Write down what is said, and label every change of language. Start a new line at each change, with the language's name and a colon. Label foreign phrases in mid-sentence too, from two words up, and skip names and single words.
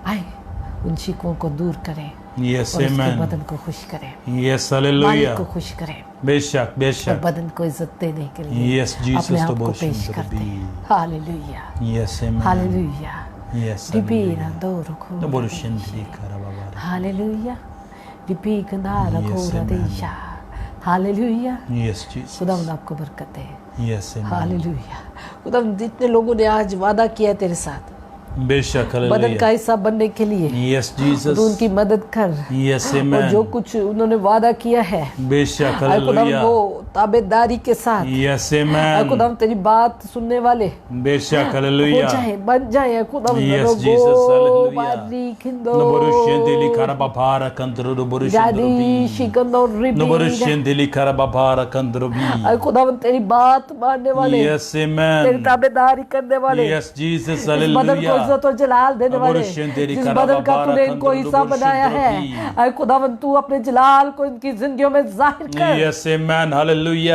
Hindi: आए उन शिकवों को दूर करें
English: Yes,
Hindi: और उसके
English: amen.
Hindi: बदन को खुश करें,
English: Yes,
Hindi: मालिक
English: hallelujah.
Hindi: को खुश करें
English: Bishop,
Hindi: और
English: Bishop.
Hindi: बदन को इज्जत देने के लिए
English: Yes, Jesus,
Hindi: अपने आप तो को बहुत पेश सुंदर करते भी। हैं। हालेलुया,
English: Yes, amen.
Hindi: हालेलुया।
English: Yes, Ribira hallelujah. doro kora
Hindi: तो बहुत desha. सुंदरी karababara. हालेलुया, रिबीकंदारा
English: Yes, कोरा amen. देशा। हालेलुया, Yes, Jesus.
Hindi: खुदावंद आपको बरकत दे।
English: Yes, amen.
Hindi: हालेलुया, खुदावंद जितने लोगों ने आज वादा किया है तेरे साथ बेशक बदन का हालेलुया। हिस्सा बनने के लिए,
English: Yes, Jesus.
Hindi: तो उनकी मदद कर,
English: Yes,
Hindi: और
English: amen.
Hindi: जो कुछ उन्होंने वादा किया है बेशक खुदावंद हालेलुया। वो ताबेदारी के साथ
English: Yes, amen.
Hindi: खुदावंद तेरी बात सुनने वाले बेशक हो हालेलुया। जाए, बन जाए खुदावंद।
English: Yes, रोगो Jesus, hallelujah. बारीकिंदो Noborushendeli karababara kandro जादी noborushendrobi. शिकंदो रिबीड। Noborushendeli karababara kandrobi.
Hindi: खुदावंद तेरी बात मानने वाले,
English: Yes,
Hindi: तेरी
English: amen.
Hindi: ताबेदारी करने वाले,
English: Yes, Jesus,
Hindi: इस बदन को
English: hallelujah.
Hindi: इज्जत और जलाल देने वाले, नबुरुशेंदेरी जिस बदन का तूने इनको हिस्सा बनाया है, ऐ खुदावंद तू अपने जलाल को इनकी जिंदगियों में जाहिर कर।
English: Yes, amen, hallelujah.